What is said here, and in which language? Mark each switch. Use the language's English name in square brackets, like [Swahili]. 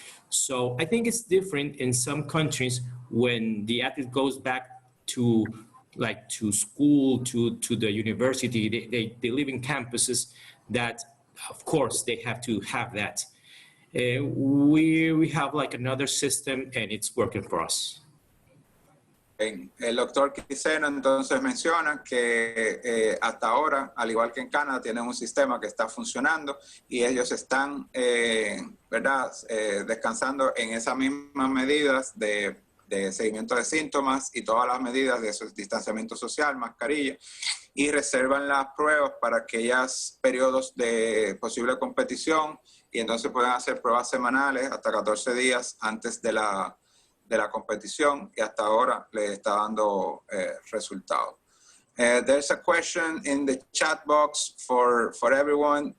[English] So I think it's different in some countries when the athlete goes back to school, to the university. They live in campuses that, of course, they have to have that. We have like another system, and it's working for us. [Spanish] El doctor Quiseno entonces menciona que hasta ahora, al igual que en Canadá, tienen un sistema que está funcionando y ellos están, ¿verdad? Descansando en esas mismas medidas de seguimiento de síntomas y todas las medidas de distanciamiento social, mascarilla, y reservan las pruebas para aquellos periodos de posible competición y entonces pueden hacer pruebas semanales hasta 14 días antes de la competición y hasta ahora le está dando resultados. [English] There's a question in the chat box for everyone.